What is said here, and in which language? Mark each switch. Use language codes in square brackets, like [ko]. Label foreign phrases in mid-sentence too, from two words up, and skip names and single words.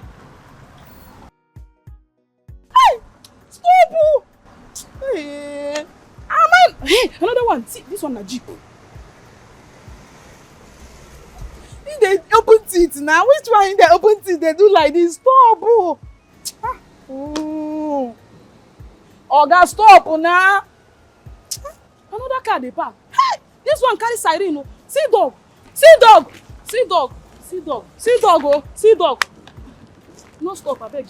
[pcm] Hey! Stop! Hey! Aman! Hey, another one. See, this one na Jeep. They open teeth now. Which one in the open teeth they do like this? Stop! Oh. Oga, stop now. Another car they park. Hey! This one carry siren. See dog. Oh. See dog. No stop, I beg.